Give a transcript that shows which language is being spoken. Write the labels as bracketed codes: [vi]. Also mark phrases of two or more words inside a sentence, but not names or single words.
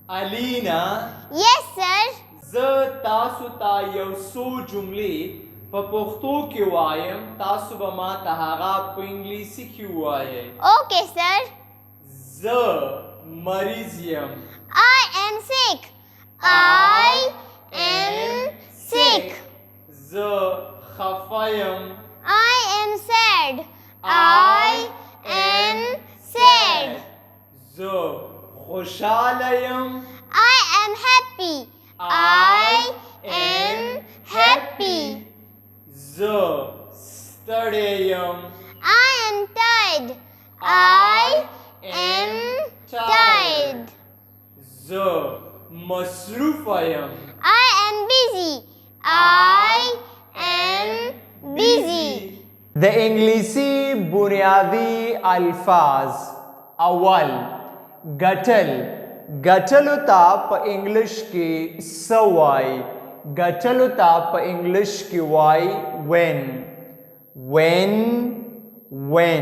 [en] Alina, Yes, sir. [ps] زه تاسو ته یو څو جملې په پښتو کې وایم، تاسو به ما ته هغه په انګلیسي کې ووایئ. [en] Okay, sir. [ps] زه مریض یم. [en] I am sick. I am sick. [ps] زه خفه یم. [en] I am sad. I am sad. [ps] زه خوشحاله یم. [en] I am happy. I am happy. [ps] زه ستړی یم. [en] I am tired. I am tired. [ps] زه مصروفه یم. [en] I am busy. I am busy. [ps] د انګلیسي بنیادی الفاظ. اول ګټل. ګټلو ته په انګلیش کې څه وایي؟ ګټلو ته په انګلیش کې وایي when.